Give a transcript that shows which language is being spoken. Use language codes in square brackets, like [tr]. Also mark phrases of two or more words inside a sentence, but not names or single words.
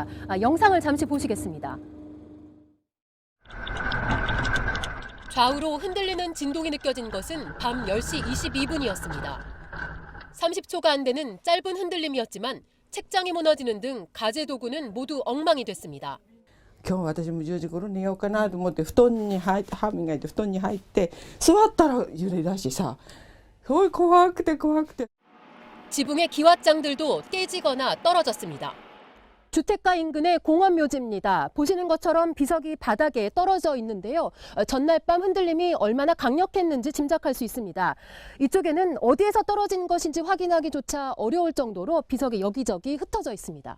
[ko] 영상을 잠시 보시겠습니다. 좌우로 흔들리는 진동이 느껴진 것은 밤 10시 22분이었습니다. 30초가 안 되는 짧은 흔들림이었지만 책장이 무너지는 등 가재 도구는 모두 엉망이 됐습니다. [ja] 今日私も10時頃寝ようかなと思って歯磨いて布団に入って座ったら揺れだしさ、すごい怖くて怖くて。 [ko] 지붕의 기왓장들도 깨지거나 떨어졌습니다. 주택가 인근의 공원묘지입니다. 보시는 것처럼 비석이 바닥에 떨어져 있는데요. 전날 밤 흔들림이 얼마나 강력했는지 짐작할 수 있습니다. 이쪽에는 어디에서 떨어진 것인지 확인하기조차 어려울 정도로 비석이 여기저기 흩어져 있습니다.